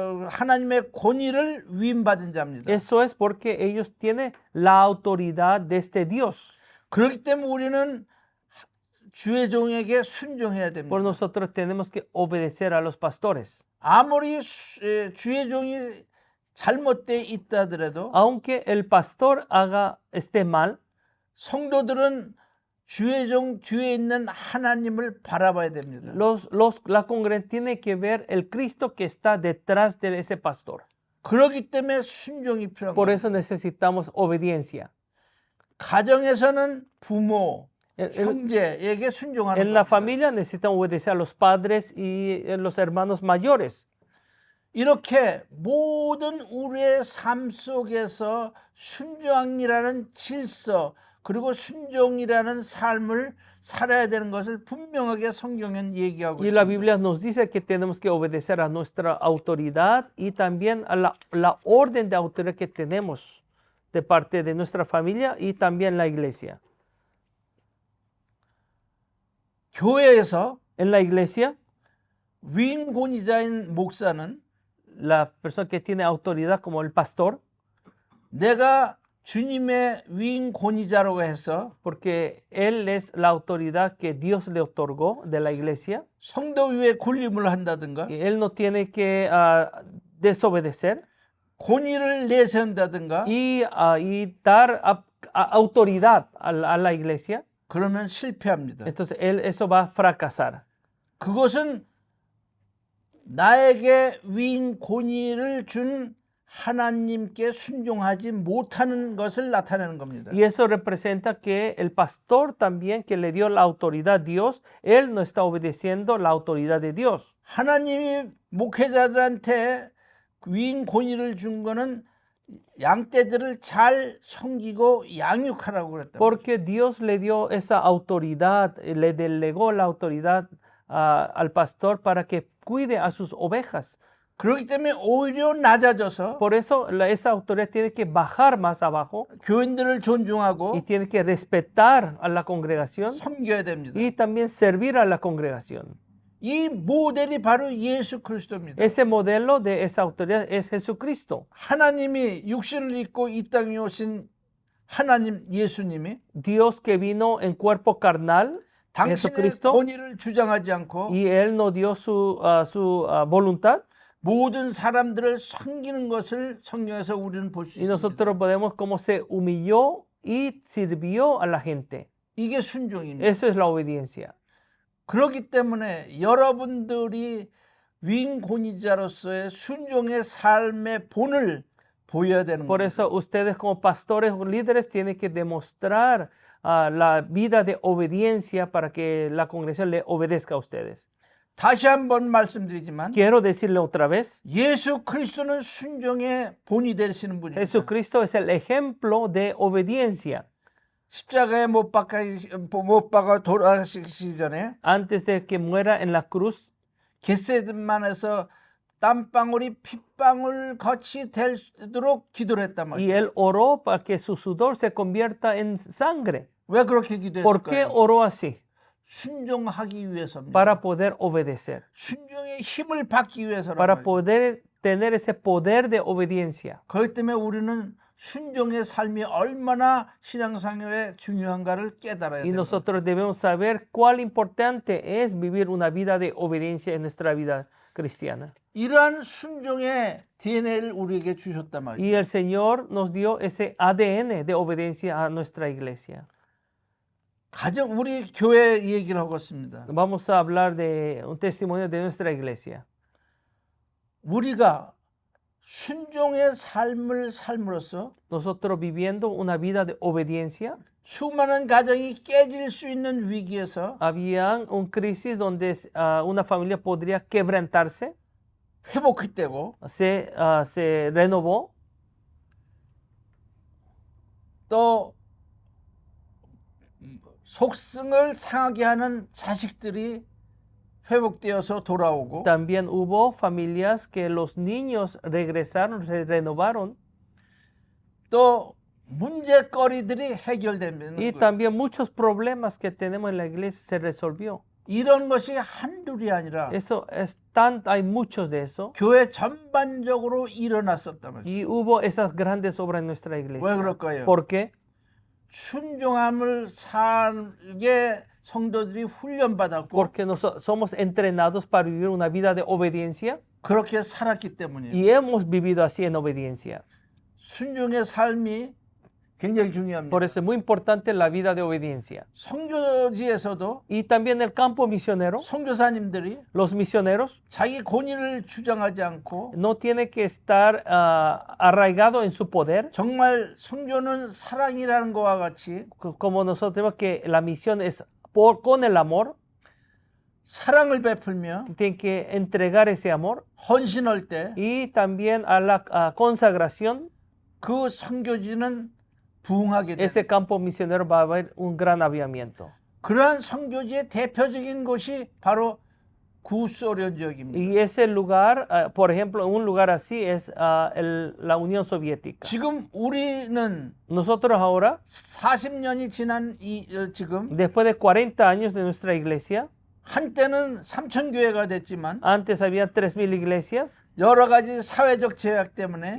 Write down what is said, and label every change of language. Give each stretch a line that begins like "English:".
Korean: 하나님의 권위를 위임받은 자입니다.
Spanish: Eso es porque ellos tienen la autoridad de este Dios.
Korean: 그렇기 때문에 우리는 주의 종에게 순종해야 됩니다.
Spanish: Por nosotros tenemos que obedecer a los pastores.
Korean: 아무리 주의 종이 잘못돼 있다 하더라도
Spanish: Aunque el pastor esté mal,
Korean: 성도들은 주의 종 뒤에 있는 하나님을 바라봐야 됩니다.
Spanish: la congregación tiene que ver el Cristo que está detrás de ese pastor.
Korean: 그렇기 때문에 순종이 필요한
Spanish: Por
Korean: 거예요.
Spanish: eso necesitamos obediencia.
Korean: 가정에서는 부모,
Spanish: En
Korean: 형제에게 순종하는
Spanish: la
Korean: 겁니다.
Spanish: familia necesitan obedecer a los padres y los hermanos mayores.
Korean: 이렇게 모든 우리의 삶 속에서 순종이라는 질서 그리고 순종이라는 삶을 살아야 되는 것을 분명하게 성경은 얘기하고
Spanish: Y la
Korean: 있습니다.
Spanish: Biblia nos dice que tenemos que obedecer a nuestra autoridad y también a la orden de autoridad que tenemos de parte de nuestra familia y también la iglesia.
Korean: 교회에서
Spanish: En la iglesia,
Korean: 위임 권위자인 목사는
Spanish: la persona que tiene autoridad como el pastor,
Korean: 내가 주님의 위임 권위자라고 해서
Spanish: porque él es la autoridad que Dios le otorgó de la iglesia,
Korean: 성도 위에 군림을 한다든가
Spanish: y él no tiene que desobedecer
Korean: 권위를 내세운다든가
Spanish: y dar autoridad a la iglesia.
Korean: 그러면 실패합니다.
Spanish: Entonces eso va a fracasar.
Korean: 그것은 나에게 위임 권위를 준 하나님께 순종하지 못하는 것을 나타내는 겁니다.
Spanish: Y eso representa que el pastor también que le dio la autoridad a Dios, él no está obedeciendo la autoridad de Dios.
Korean: 하나님이 목회자들한테 위임 권위를 준 거는 양떼들을 잘 섬기고 양육하라고 그랬다.
Spanish: Porque Dios le dio esa autoridad, le delegó la autoridad al pastor para que cuide a sus ovejas.
Korean: 그렇기 때문에 오히려 낮아져서
Spanish: Por eso esa autoridad tiene que bajar más abajo
Korean: 교인들을 존중하고
Spanish: y tiene que respetar a la congregación
Korean: 섬겨야 됩니다.
Spanish: y también servir a la congregación.
Korean: 이 모델이 바로 예수 그리스도입니다.
Spanish: Ese modelo de esa autoridad es Jesucristo.
Korean: 하나님이 육신을 입고 이 땅에 오신 하나님 예수님이
Spanish: Dios que vino en cuerpo carnal,
Korean: 당신의
Spanish: Jesucristo,
Korean: 권위를 주장하지 않고
Spanish: y Él no dio su voluntad.
Korean: 모든 사람들을 섬기는 것을 성경에서 우리는 볼 수
Spanish: Y
Korean: 있습니다.
Spanish: nosotros podemos cómo se humilló y sirvió a la gente.
Korean: 이게 순종입니다.
Spanish: Eso es la obediencia.
Korean: 그렇기 때문에 여러분들이 위임 권위자로서의 순종의 삶의 본을 보여야 되는
Spanish: Por
Korean: 겁니다.
Spanish: eso ustedes como pastores o líderes tienen que demostrar la vida de obediencia para que la congregación le obedezca a ustedes.
Korean: 다시 한번 말씀드리지만
Spanish: Quiero decirle otra vez,
Korean: 예수 그리스도는 순종의 본이 되시는 분입니다.
Spanish: Jesucristo es el ejemplo de obediencia.
Korean: 십자가에 못 박아 돌아가시기 전에
Spanish: Antes de que muera en la cruz,
Korean: 겟세마네에서 땀방울이 핏방울 같이 되도록 기도를 했단
Spanish: y
Korean: 말이에요.
Spanish: él oró para que su sudor se convierta en sangre.
Korean: 왜 그렇게
Spanish: ¿Por qué
Korean: 기도했을까요?
Spanish: oró así?
Korean: 순종하기 위해서입니다.
Spanish: Para poder obedecer,
Korean: 순종의 힘을 받기 위해서라는
Spanish: para
Korean: 거예요.
Spanish: poder tener ese poder de obediencia.
Korean: 그렇기 때문에 우리는 순종의 삶이 얼마나 신앙생활에 중요한가를 깨달아야
Spanish: Y
Korean: 됩니다.
Spanish: nosotros debemos saber cuál importante es vivir una vida de obediencia en nuestra vida cristiana.
Korean: 이러한 순종의 DNA를 우리에게 주셨단 말이에요.
Spanish: Y el Señor nos dio ese ADN de obediencia a nuestra iglesia.
Korean: 우리 교회 얘기를 하고 있습니다.
Spanish: Vamos a hablar de un testimonio de nuestra iglesia.
Korean: 우리가 순종의 삶을 삶으로써
Spanish: Nosotros viviendo una vida de obediencia,
Korean: 수많은 가정이 깨질 수 있는 위기에서
Spanish: había un crisis donde una familia podría quebrantarse,
Korean: 회복되고
Spanish: se renovó,
Korean: 또 속성을 상하게 하는 자식들이 회복되어서 돌아오고
Spanish: también hubo familias que los niños regresaron, se renovaron,
Korean: 또 문제거리들이 해결되는
Spanish: y
Korean: 거예요.
Spanish: también muchos problemas que tenemos en la iglesia se resolvió.
Korean: 이런 것이 한둘이 아니라
Spanish: Eso es tan, hay muchos de eso.
Korean: 교회 전반적으로 일어났었단 말이에요.
Spanish: Y hubo esas grandes obras en nuestra
Korean: 왜
Spanish: iglesia.
Korean: 그럴까요?
Spanish: ¿Por qué?
Korean: 순종함을 살게 성도들이 훈련받았고
Spanish: Porque somos entrenados para vivir una vida de obediencia
Korean: 그렇게 살았기 때문이에요.
Spanish: y hemos vivido así en obediencia.
Korean: 순종의 삶이 굉장히 중요합니다.
Spanish: Por eso es muy importante la vida de obediencia.
Korean: 선교지에서도
Spanish: Y también el campo misionero,
Korean: 선교사님들이
Spanish: los misioneros
Korean: 자기 권위를 주장하지 않고
Spanish: no tienen que estar arraigados en su poder,
Korean: 정말 선교는 사랑이라는 것과 같이
Spanish: como nosotros tenemos que la misión es con el amor,
Korean: 사랑을 베풀며
Spanish: tienen que entregar ese amor
Korean: 헌신할 때
Spanish: y también a la consagración,
Korean: 그 선교지는 부흥하게 됩니다.
Spanish: ese campo misionero va a haber un gran avivamiento.
Korean: 그러한 선교지의 대표적인 곳이 바로 구소련 지역입니다.
Spanish: Y ese lugar, por ejemplo, un lugar así es la Unión Soviética.
Korean: 지금 우리는
Spanish: Nosotros ahora,
Korean: 40년이 지난 지금
Spanish: después de 40 años de nuestra iglesia,
Korean: 한때는 3천 교회가 됐지만
Spanish: antes había 3,000 iglesias
Korean: 여러 가지 사회적 제약 때문에